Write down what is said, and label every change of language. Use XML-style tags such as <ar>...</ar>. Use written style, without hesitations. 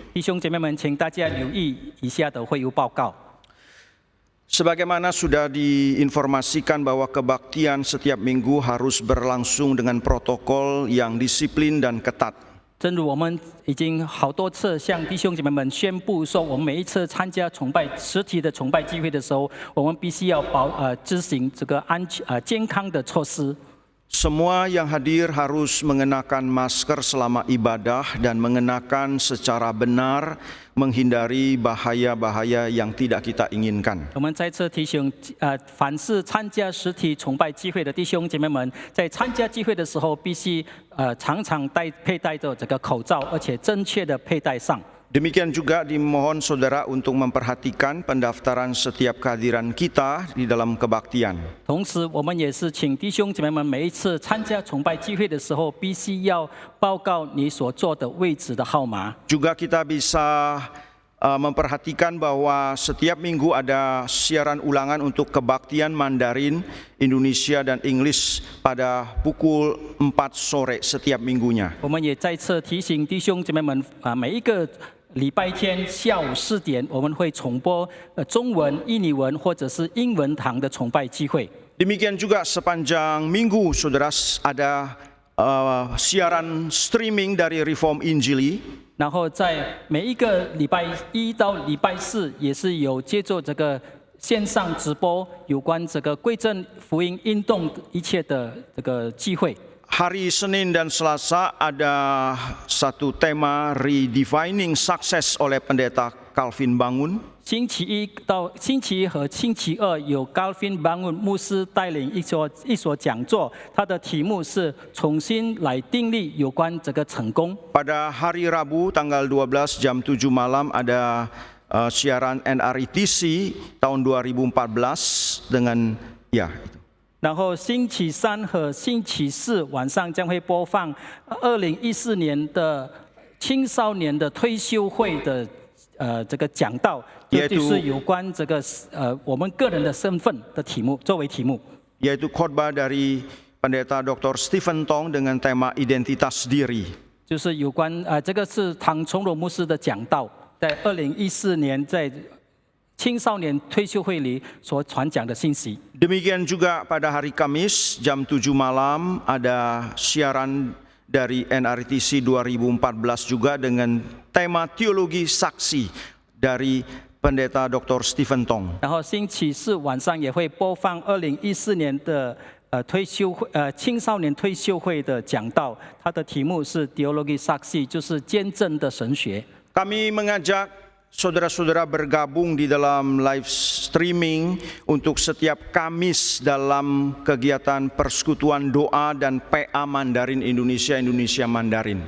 <zh>弟兄姐妹们，请大家留意以下的会务报告。</zh> <id>Sebagaimana sudah diinformasikan bahwa kebaktian setiap minggu harus berlangsung dengan protokol yang disiplin dan ketat.</id> <zh>正如我们已经好多次向弟兄姐妹们宣布说，我们每一次参加实体的崇拜聚会的时候，我们必须要执行这个健康的措施。</zh> <id>Semua yang hadir harus mengenakan masker selama ibadah dan mengenakan secara benar, menghindari bahaya-bahaya yang tidak kita inginkan.</id> <zh>我们再次提醒，凡是参加实体崇拜聚会的弟兄姐妹们，在参加聚会的时候，必须常常佩戴着这个口罩，而且正确的佩戴上。</zh> <id>Demikian juga dimohon saudara untuk memperhatikan pendaftaran setiap kehadiran kita di dalam kebaktian.</id> <zh>同时，我们也是请弟兄姐妹们每一次参加崇拜聚会的时候，必须要报告你所坐的位置的号码。</zh> <id>Juga kita bisa memperhatikan bahwa setiap minggu ada siaran ulangan untuk kebaktian Mandarin, Indonesia dan Inggris pada pukul 4 sore setiap minggunya.</id> <zh>我们也再次提醒弟兄姐妹们，每一个 礼拜天下午4点，我们会重播中文、印尼文或者是英文堂的崇拜聚会。</zh> <id>Demikian juga sepanjang minggu, saudara, ada siaran streaming dari Reform Injili.</id> <zh>然后在每一个礼拜1到礼拜4，也是有借助这个线上直播有关这个归正福音运动一切的这个聚会。</zh> <id>Hari Senin dan Selasa ada satu tema Redefining Success oleh Pendeta Calvin Bangun.</id> <zh>星期一和星期2有 Calvin Bangun 牧师带领一所讲座，他的题目是重新来定立有关这个成功。</zh> <id>Pada hari Rabu tanggal 12 jam 7 malam ada siaran NRITC tahun 2014 dengan itu.</id> <zh>然后星期3和星期4晚上将会播放2014年的青少年的退休会的这个讲道，就是有关这个我们个人的身份的题目作为题目。</zh> <id>Yaitu khotbah dari Pendeta Dr. Stephen Tong dengan tema identitas diri.</id> <zh>就是有关这个是唐崇荣牧师的讲道，在2014年在 青少年退休会里所传讲的信息。</zh> <id>Demikian juga pada hari Kamis jam 7 malam ada siaran dari NRTC 2014 juga dengan tema teologi saksi dari Pendeta Dr. Stephen Tong.</id> <zh>然后星期4晚上也会播放2014年的青少年退休会的讲道，它的题目是 Teologi Saksi， 就是见证的神学。</zh> <id>Kami mengajak saudara-saudara bergabung di dalam live streaming untuk setiap Kamis dalam kegiatan persekutuan doa dan PA Mandarin Indonesia Mandarin.</id>